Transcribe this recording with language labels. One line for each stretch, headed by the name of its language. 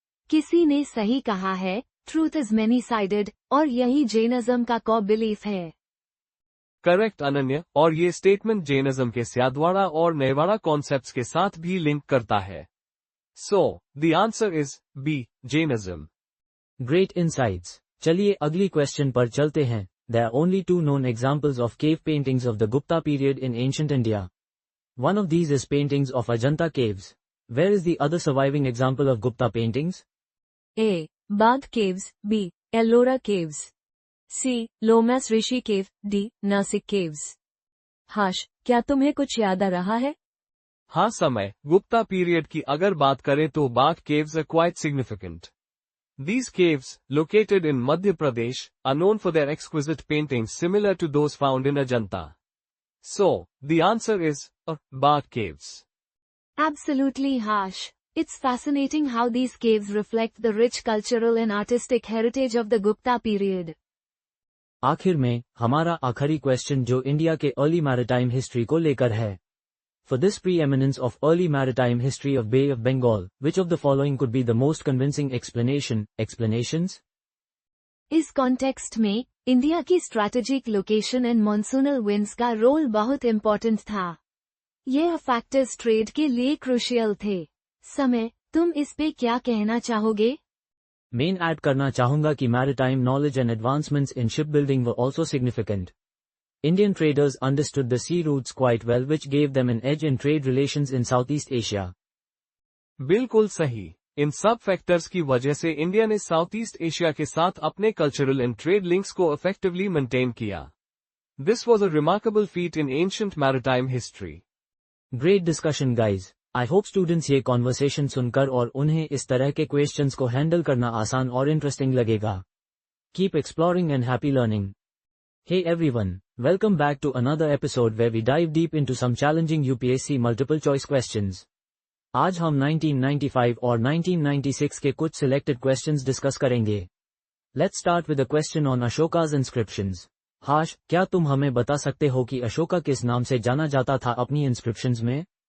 Hindi: किसी ने सही कहा है,
English: truth is many sided,
Hindi: और यही जैनिज्म का कोर बिलीफ है। करेक्ट अनन्या, और ये स्टेटमेंट जैनिज्म के स्याद्वाड़ा और नेवाड़ा कॉन्सेप्ट्स के साथ भी लिंक करता है।
English: So the answer is B, Jainism. Great insights.
Hindi: चलिए अगली क्वेश्चन पर चलते हैं।
English: There are only two known examples of cave paintings of the Gupta period in ancient India. One of these is paintings of Ajanta caves. Where is the other surviving example of Gupta paintings? A. Bagh caves. B. Ellora caves. C. Lomas Rishi cave. D. Nasik caves.
Hindi: हाश, क्या तुम्हें कुछ याद आ रहा है? हाँ समय, Gupta period की अगर बात करें तो बाघ
English: caves are quite significant. These caves, located in Madhya Pradesh, are known for their exquisite paintings similar to those found in Ajanta. So, the answer is Bagh caves. Absolutely harsh. It's fascinating how these caves reflect the rich cultural and artistic heritage of the Gupta period.
Hindi: आखिर में, हमारा आखिरी question जो India के early maritime history को लेकर है।
English: For this preeminence of early maritime history of Bay of Bengal, which of the following could be the most convincing explanations?
Hindi: इस कॉन्टेक्स्ट में, इंडिया की strategic location and monsoonal winds का role बहुत important था। यह फैक्टर्स ट्रेड के लिए crucial थे। समय, तुम इस पे क्या कहना चाहोगे? मेन ऐड करना चाहूंगा कि
English: Maritime knowledge and advancements in ship building were also significant. Indian traders understood the sea routes quite well, which gave them an edge in trade relations in Southeast Asia.
Hindi: बिल्कुल सही। इन सब factors की वजह से India ने south east Asia के साथ अपने कल्चरल एंड ट्रेड लिंक्स को इफेक्टिवली मेंटेन किया।
English: This was a remarkable feat in ancient maritime history. Great discussion guys.
Hindi: I hope students ये कॉन्वर्सेशन सुनकर और उन्हें इस तरह के क्वेश्चंस को हैंडल करना आसान और इंटरेस्टिंग लगेगा।
English: Keep exploring and happy learning. Hey everyone, welcome back to another episode where we dive deep into some challenging UPSC multiple choice questions.
Hindi: आज हम 1995 और 1996 के कुछ selected questions discuss करेंगे।
English: Let's start with a question on Ashoka's inscriptions.
Hindi: हाश, क्या तुम हमें बता सकते हो कि अशोका किस नाम से जाना जाता था अपनी inscriptions में?